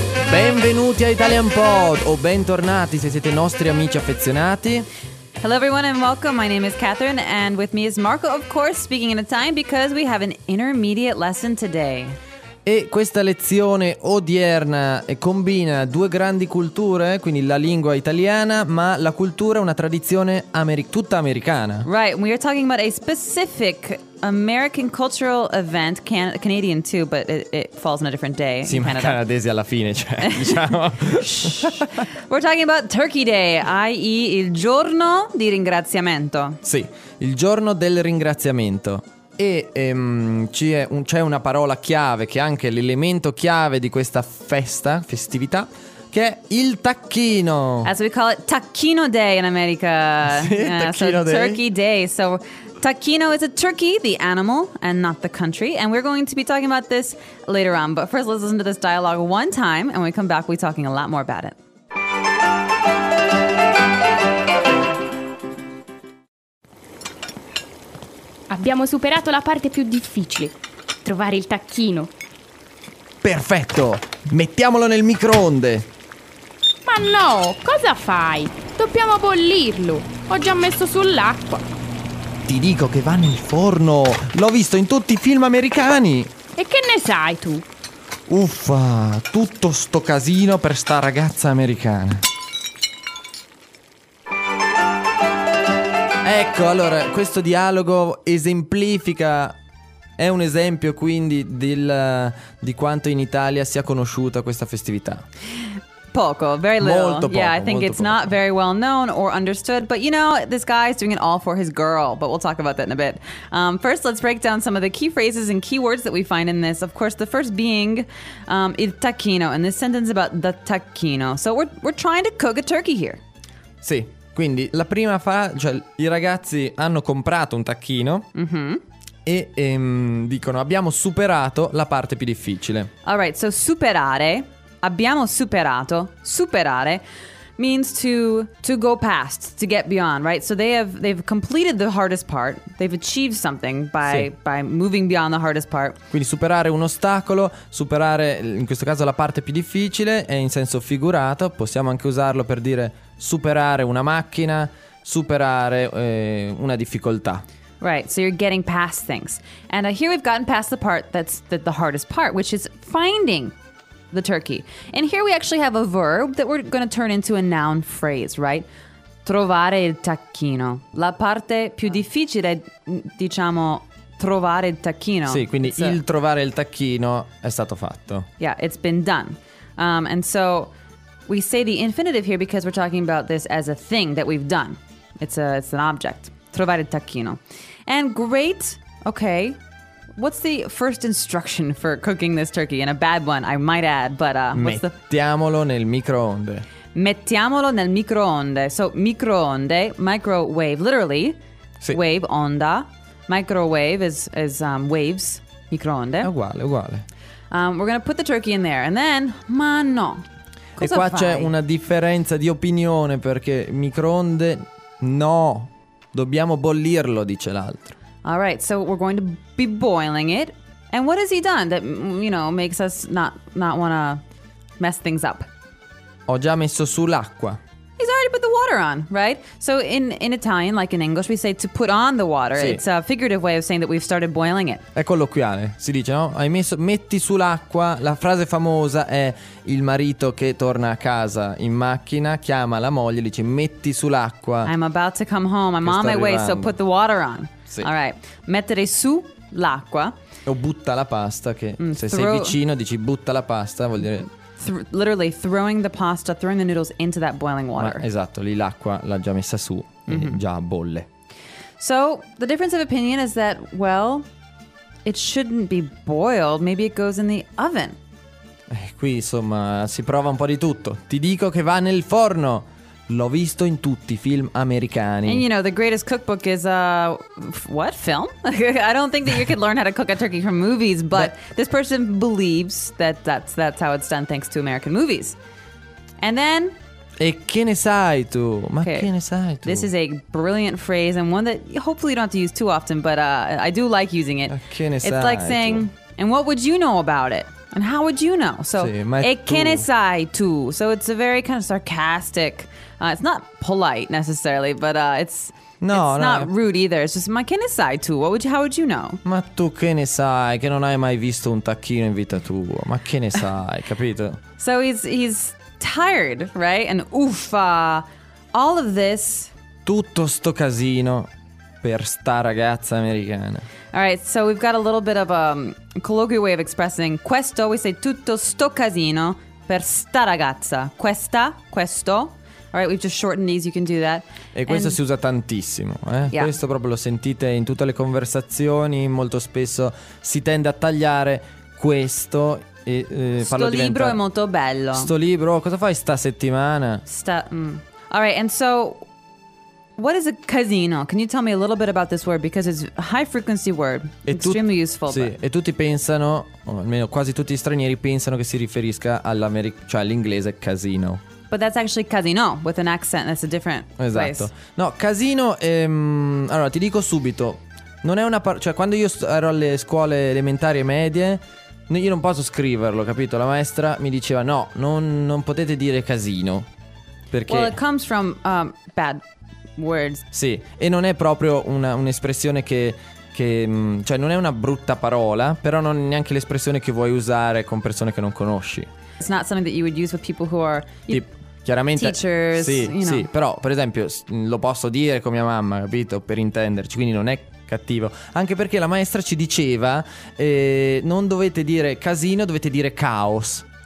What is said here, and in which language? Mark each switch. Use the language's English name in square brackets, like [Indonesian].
[Italian] benvenuti a Italian Pod, o bentornati se siete nostri amici affezionati. [English] Hello everyone and welcome, my name is Catherine and with me is Marco, of course, speaking in Italian because we have an intermediate lesson today. [Italian] E questa lezione odierna combina due grandi culture, quindi la lingua italiana, ma la cultura è una tradizione tutta americana. [English] Right, we are talking about a specific American cultural event, Canadian too, but it falls on a different day. [Italian] Sì, in ma canadesi alla fine, cioè, diciamo. [English] We're talking about Turkey Day, i.e. [Italian] il giorno di ringraziamento. Sì, il giorno del ringraziamento. E c'è una parola chiave, che è anche l'elemento chiave di questa festività, che è il tacchino. [English] As we call it, tacchino day in America. Sì, tacchino day. Turkey day. So, tacchino is a turkey, the animal, and not the country. And we're going to be talking about this later on. But first, let's listen to this dialogue one time. And when we come back, we'll be talking a lot more about it. [Italian] Abbiamo superato la parte più difficile, trovare il tacchino. Perfetto, mettiamolo nel microonde. Ma no, cosa fai? Dobbiamo bollirlo, ho già messo sull'acqua. Ti dico che va nel forno, l'ho visto in tutti i film americani. E che ne sai tu? Uffa, tutto sto casino per sta ragazza americana. Ecco, allora, questo dialogo esemplifica, è un esempio quindi di quanto in Italia sia conosciuta questa festività. Poco, [English] very little. [Italian] Molto poco, [English] yeah, I think it's [Italian] poco. [English] Not very well known or understood, but you know, this guy is doing it all for his girl, but we'll talk about that in a bit. First, let's break down some of the key phrases and keywords that we find in this. Of course, the first being il tacchino, and this sentence about the tacchino. So we're trying to cook a turkey here. [Italian] Sì. Quindi la prima cioè i ragazzi hanno comprato un tacchino, mm-hmm, e dicono abbiamo superato la parte più difficile. [English] Alright, so superare, [Italian] abbiamo superato, [English] superare means to go past, to get beyond, right? So they've completed the hardest part, they've achieved something by moving beyond the hardest part. [Italian] Quindi superare un ostacolo, superare in questo caso la parte più difficile è in senso figurato, possiamo anche usarlo per dire superare una macchina, superare una difficoltà. [English] Right, so you're getting past things. And here we've gotten past the part that's the hardest part, which is finding the turkey. And here we actually have a verb that we're going to turn into a noun phrase, right? [Italian] Trovare il tacchino. La parte più difficile, diciamo, trovare il tacchino. Sì, quindi il trovare il tacchino è stato fatto. [English] Yeah, it's been done. And so we say the infinitive here because we're talking about this as a thing that we've done. It's an object. [Italian] Trovare il tacchino. [English] And great, okay. What's the first instruction for cooking this turkey? And a bad one, I might add, but [Italian] mettiamolo nel microonde. Mettiamolo nel microonde. [English] So microonde, microwave, literally, [Italian] sì. [English] Wave, onda. Microwave is waves, microonde. [Italian] Uguale, uguale. [English] We're going to put the turkey in there. And then, [Italian] ma no. E qua c'è una differenza di opinione perché microonde, no, dobbiamo bollirlo, dice l'altro. [English] All right, so we're going to be boiling it. And what has he done that, you know, makes us not want to mess things up? [Italian] Ho già messo sull'acqua. [English] He's already put the water on, right? So in Italian, like in English, we say to put on the water. [Italian] Sì. [English] It's a figurative way of saying that we've started boiling it. [Italian] È colloquiale, si dice, no? Hai messo, metti sull'acqua. La frase famosa è il marito che torna a casa in macchina, chiama la moglie, dice metti sull'acqua. [English] I'm about to come home, I'm on my way, so put the water on. [Italian] Sì. [English] All right, [Italian] mettere su l'acqua. O butta la pasta, che sei vicino, dici butta la pasta, vuol dire [English] Literally throwing the pasta, throwing the noodles into that boiling water. [Italian] Ma, esatto, lì l'acqua l'ha già messa su, mm-hmm, già bolle. [English] So, the difference of opinion is that, well, it shouldn't be boiled, maybe it goes in the oven. [Italian] Qui, insomma, si prova un po' di tutto. Ti dico che va nel forno. L'ho visto in tutti i film americani. [English] And you know, the greatest cookbook is what? Film? I don't think that you could learn how to cook a turkey from movies, but this person believes that that's how it's done thanks to American movies. And then [Italian] e che ne sai tu? Ma okay, che ne sai tu? [English] This is a brilliant phrase and one that hopefully you don't have to use too often, but I do like using it. [Italian] Che ne [English] it's [Italian] sai [English] like saying [Italian] tu? [English] And what would you know about it? And how would you know? So, [Italian] sì, e che ne sai tu? [English] So it's a very kind of sarcastic. It's not polite necessarily, but it's not rude either. It's just, [Italian] ma che ne sai tu? [English] How would you know? [Italian] Ma tu che ne sai? Che non hai mai visto un tacchino in vita tua? Ma che ne sai? Capito? [English] So he's tired, right? And uffa, all of this. [Italian] Tutto sto casino per sta ragazza americana. [English] All right, so we've got a little bit of a colloquial way of expressing questo. We say [Italian] tutto sto casino per sta ragazza. Questa, questo. [English] All right, we've just shortened these, you can do that. [Italian] E questo and si usa tantissimo, eh? [English] Yeah. [Italian] Questo proprio lo sentite in tutte le conversazioni, molto spesso si tende a tagliare questo e farlo diventare... Sto libro è molto bello. Sto libro, cosa fai sta settimana? [English] All right, and so... What is a casino? Can you tell me a little bit about this word? Because it's a high frequency word, extremely useful. [Italian] Sì, e tutti pensano, o almeno quasi tutti gli stranieri pensano che si riferisca all'America, cioè all'inglese casino. [English] But that's actually casino with an accent, that's a different [Italian] esatto. [English] place. [Italian] No, casino, allora ti dico subito, non è una cioè quando io ero alle scuole elementari e medie, io non posso scriverlo, capito? La maestra mi diceva, no, non potete dire casino, perché... [English] Well, it comes from bad... words. [Italian] Sì, e non è proprio un'espressione che cioè non è una brutta parola, però non è neanche l'espressione che vuoi usare con persone che non conosci. [English] It's not something that you would use with people who are [Italian] chiaramente [English] teachers, [Italian] sì, [English] you know. [Italian] Sì, però per esempio lo posso dire con mia mamma, capito? Per intenderci, quindi non è cattivo. Anche perché la maestra ci diceva non dovete dire casino, dovete dire caos.